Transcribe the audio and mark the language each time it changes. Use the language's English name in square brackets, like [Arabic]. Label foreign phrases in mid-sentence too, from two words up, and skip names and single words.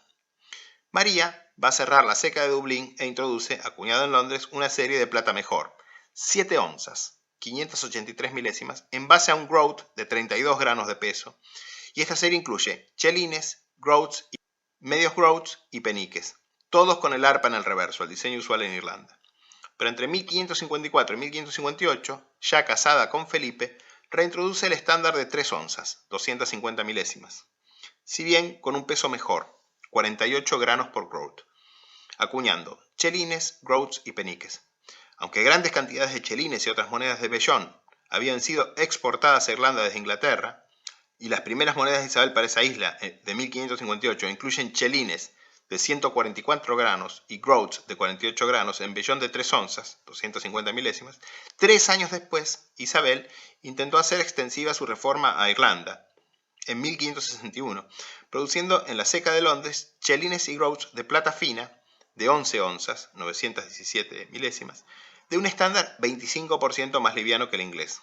[Spanish] María va a cerrar la Seca de Dublín e introduce, acuñado en Londres, una serie de plata mejor, 7 onzas, 583 milésimas, en base a un groat de 32 granos de peso, y esta serie incluye chelines, groats, medios groats y peniques, todos con el arpa en el reverso, el diseño usual en Irlanda. Pero entre 1554 y 1558, ya casada con Felipe, reintroduce el estándar de 3 onzas, 250 milésimas, si bien con un peso mejor, 48 granos por groat, acuñando chelines, groats y peniques. Aunque grandes cantidades de chelines y otras monedas de vellón habían sido exportadas a Irlanda desde Inglaterra, y las primeras monedas de Isabel para esa isla de 1558 incluyen chelines de 144 granos y groats de 48 granos en vellón de 3 onzas, 250 milésimas, 3 años después, Isabel intentó hacer extensiva su reforma a Irlanda, en 1561, produciendo en la Ceca de Londres chelines y groats de plata fina de 11 onzas, 917 milésimas, de un estándar 25% más liviano que el inglés.